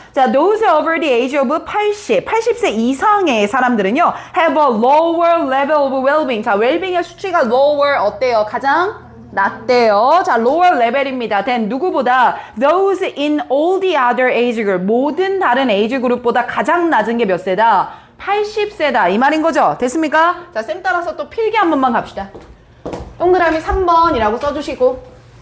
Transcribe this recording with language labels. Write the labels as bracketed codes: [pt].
[en] 자, those over the age of [ko] 80세 이상의 사람들은요, [en] have a lower level of well-being. [ko] 자, well-being의 수치가 lower 어때요? 가장 낮대요. 자, lower level입니다. [en] then 누구보다 those in all the other age group. [ko] 모든 다른 에이지 그룹보다 가장 낮은 게 몇 세다? 80세다. 이 말인 거죠? 됐습니까? 자, 쌤 따라서 또 필기 한 번만 갑시다. 동그라미 3번이라고 써주시고.